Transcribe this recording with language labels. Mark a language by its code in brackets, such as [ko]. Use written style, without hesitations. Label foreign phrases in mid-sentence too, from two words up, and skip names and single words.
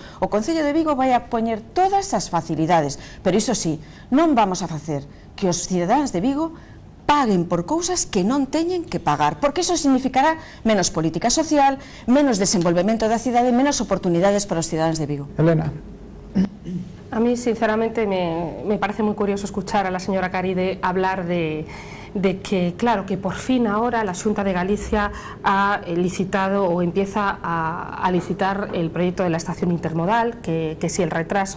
[gl] O Concello de Vigo vai a poñer todas as facilidades, pero iso sí, non vamos a facer que os cidadáns de Vigo paguen por cousas que non teñen que pagar, porque iso significará menos política social, menos desenvolvemento da cidade, menos oportunidades para os cidadáns de Vigo. Elena. [es] A mí, sinceramente, me parece muy curioso escuchar a la señora Caride hablar de que, claro, que por fin ahora la Xunta de Galicia ha licitado o empieza a licitar el proyecto de la estación intermodal, que si el retraso...